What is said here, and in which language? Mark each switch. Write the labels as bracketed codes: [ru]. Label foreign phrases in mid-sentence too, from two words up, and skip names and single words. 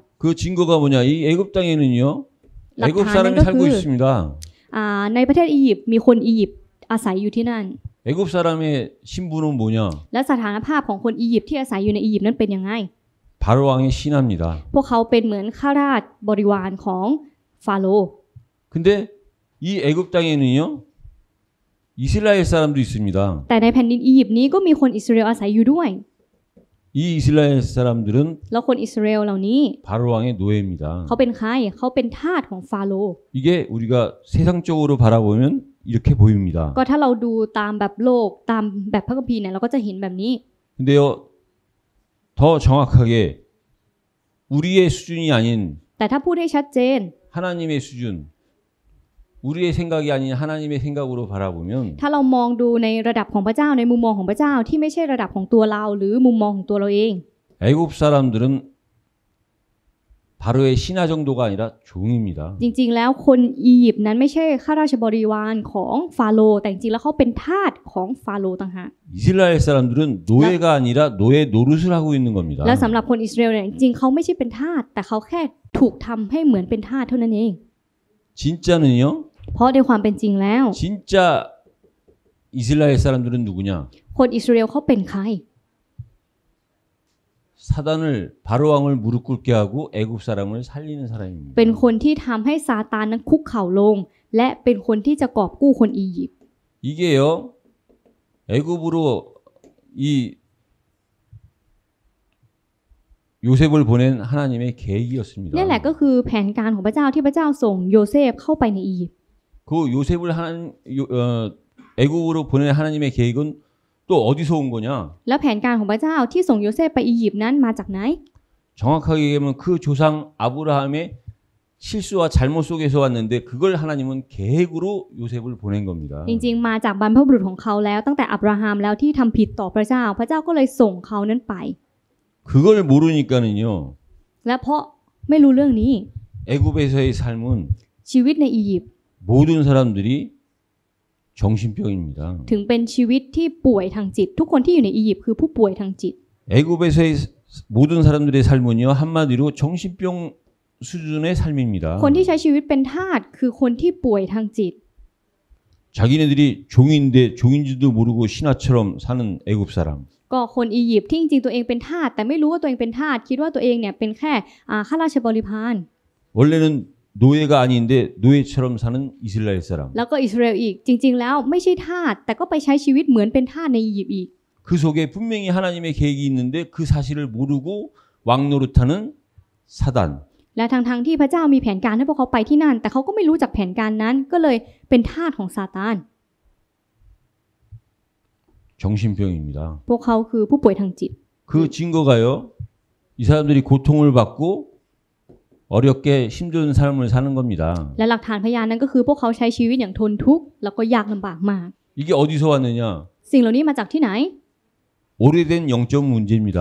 [ko] 그 증거가 뭐냐? 이 애굽 땅에는요. 애굽 사람이 낙타는 살고 그- 있습니다. [th] ในประเทศอียิปต์มีคนอียิปต์อาศัยอยู่ที่นั่น [ko] 애굽 사람의 신분은 뭐냐? [th] และสถานภาพของคนอียิปต์ที่อาศัยอยู่ในอียิปต์นั้นเป็นยังไง [ko] 바로 왕의 신하입니다. [th] พวกเขาเป็นเหมือนข้าราชบริวารของฟาโรห์ [ko] 근데 이 애굽 땅에는요. 이스라엘 사람도 있습니다. [th] แต่ในแผ่นดินอียิปต์นี้ก็มีคนอิสราเอลอาศัยอยู่ด้วย [ko] 이 이스라엘 사람들은 [th] แล้วคนอิสราเอลเหล่านี้ [ko] 바로 왕의 노예입니다. [th] เขาเป็นใครเขาเป็นทาสของฟาโรห์ [ko] 이게 우리가 세상적으로 바라보면 이렇게 보입니다. [th] ก็ถ้าเราดูตามแบบโลกตามแบบพระคัมภีร์เนี่ยเราก็จะเห็นแบบนี้ [ko] 근데요. 더 정확하게 우리의 수준이 아닌 [th] แต่ถ้าพูดให้ชัดเจน [ko] 하나님의 수준, 우리의 생각이 아닌 하나님의 생각으로 바라보면 [th] ถ้าเรามองดูในระดับของพระเจ้าในมุมมองของพระเจ้าที่ไม่ใช่ระดับของตัวเราหรือมุมมองของตัวเราเอง [ko] 애굽 사람들은 바로의 신하 정도가 아니라 종입니다. [th] จริงๆแล้วคนอียิปต์นั้นไม่ใช่ข้าราชบริวารของฟาโรห์แต่จริงๆแล้วเขาเป็นทาสของฟาโรห์ต่างหาก [ko] 이스라엘 사람들은 노예가 아니라 노예 노릇을 하고 있는 겁니다. [th] และสำหรับคนอิสราเอลเนี่ยจริงๆเขาไม่ใช่เป็นทาสแต่เขาแค่ถูกทำให้เหมือนเป็นทาสเท่านั้นเอง [ko] 진짜는요? [th] เพราะในความเป็นจริงแล้ว [ko] 진짜 이스라엘 사람들은 누구냐? [th] คนอิสราเอลเขาเป็นใคร [ko] 사단을 바로 왕을 무릎 꿇게 하고 애굽 사람을 살리는 사람입니다. [th] เป็นคนที่ทำให้ซาตานนั้นคุกเข่าลง และเป็นคนที่จะกอบกู้คนอียิปต์ [ko] 이게요. 애굽으로 이 요셉을 보낸 하나님의 계획이었습니다. [th] นี่แหละก็คือแผนการของพระเจ้าที่พระเจ้าส่งโยเซฟเข้าไปในอียิปต์ [ko] 그 요셉을 애굽으로 보낸 하나님의 계획은 또 어디서 온 거냐? [th] แล้วแผนการของพระเจ้าที่ส่งโยเซฟไปอียิปต์นั้นมาจากไหน [ko] 정확하게 얘기하면 그 조상 아브라함의 실수와 잘못 속에서 왔는데 그걸 하나님은 계획으로 요셉을 보낸 겁니다. [th] จริงๆมาจากบรรพบุรุษของเขาแล้วตั้งแต่อับราฮัมแล้วที่ทำผิดต่อพระเจ้าพระเจ้าก็เลยส่งเขานั้นไป [ko] 그걸 모르니까는요. [th] และเพราะไม่รู้เรื่องนี้ [ko] 애굽에서의 삶은 [th] ชีวิตในอียิปต์ [ko] 모든 사람들이 정신병입니다. [th] ถึงเป็นชีวิตที่ป่วยทางจิต ทุกคนที่อยู่ในอียิปต์คือผู้ป่วยทางจิต [ko] 애굽에서의 모든 사람들의 삶은요. 한마디로 정신병 수준의 삶입니다. [th] คนที่ใช้ชีวิตเป็นทาสคือคนที่ป่วยทางจิต [ko] 자기네들이 종인데 종인지도 모르고 신하처럼 사는 애굽 사람. [th] ก็คนอียิปต์ที่จริงๆตัวเองเป็นทาสแต่ไม่รู้ว่าตัวเองเป็นทาสคิดว่าตัวเองเนี่ยเป็นแค่ข้าราชบริพาร [ko] 원래는 노예가 아닌데 노예처럼 사는 이스라엘 사람. [th] แล้วก็อิสราเอลอีกจริงๆแล้วไม่ใช่ทาสแต่ก็ไปใช้ชีวิตเหมือนเป็นทาสในอียิปต์อีก [ko] 그 속에 분명히 하나님의 계획이 있는데 그 사실을 모르고 왕노릇하는 사단. [th] และทั้งๆที่พระเจ้ามีแผนการให้พวกเขาไปที่นั่นแต่เขาก็ไม่รู้จักแผนการนั้นก็เลยเป็นทาสของซาตาน [ko] 정신병입니다. [th] พวกเขาคือผู้ป่วยทางจิต [ko] 그 증거가요. 이 사람들이 고통을 받고 어렵게 힘든 삶을 사는 겁니다. [th] และหลักฐานพยานนั้นก็คือพวกเขาใช้ชีวิตอย่างทนทุกข์แล้วก็ยากลำบากมาก [ko] 이게 어디서 왔느냐? [th] สิ่งเหล่านี้มาจากที่ไหน [ko] 오래된 영적 문제입니다.